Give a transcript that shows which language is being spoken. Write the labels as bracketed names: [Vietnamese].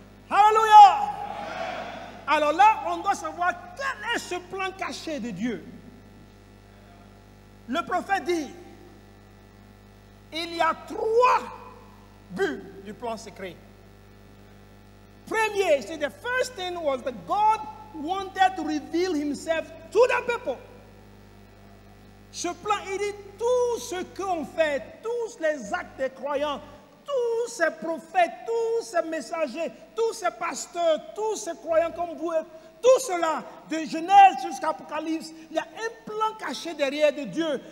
[French] Hallelujah. Alors là, on doit savoir quel est ce plan caché de Dieu. Le prophète dit, il y a 3 buts du plan secret. [English] Premier, see, the first thing was that God wanted to reveal himself to the people. [French] Ce plan, il dit tout ce qu'on fait, tous les actes des croyants, tous ces prophètes, tous ces messagers, tous ces pasteurs, tous ces croyants comme vous, tout cela, de Genèse jusqu'à Apocalypse, il y a un plan caché derrière de Dieu.